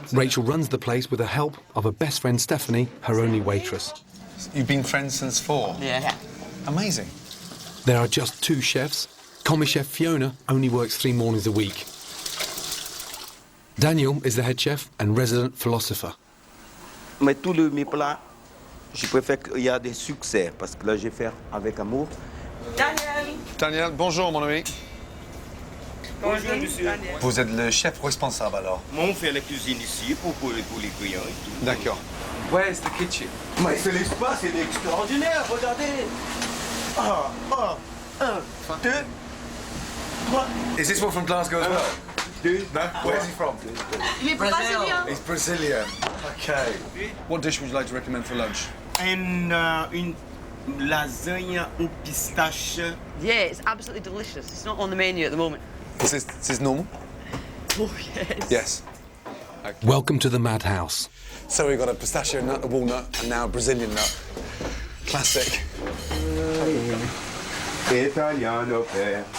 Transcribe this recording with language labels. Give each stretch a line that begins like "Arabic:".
English: Rachel runs the place with the help of her best friend Stephanie, her only waitress. You've been friends since 4? Yeah. Amazing. There are just 2 chefs. Commis chef Fiona only works 3 mornings a week. Daniel is the head chef and resident philosopher.
French: Mais tous mes plats, je préfère qu'il y a des succès parce que là, je fais avec amour. Daniel, bonjour mon ami. Bonjour, monsieur. Vous êtes le chef responsable alors? Moi, on fait la cuisine ici pour les clients et tout. D'accord.
English: Where's the kitchen?
French: Mais c'est l'espace, c'est extraordinaire, regardez. Un, deux, trois,
English: Is this one from Glasgow as well?
French: deux.
English: No? Where's he from? Brazil. He's Brazilian. Okay. What dish would you like to recommend for lunch?
French: Une lasagne au pistache.
English: Yeah, it's absolutely delicious. It's not on the menu at the moment. Is this normal? Oh, yes. Yes. Welcome to the madhouse. So we've got a pistachio nut, a walnut, and now a Brazilian nut. Classic.
Italian: Italiano
French: père.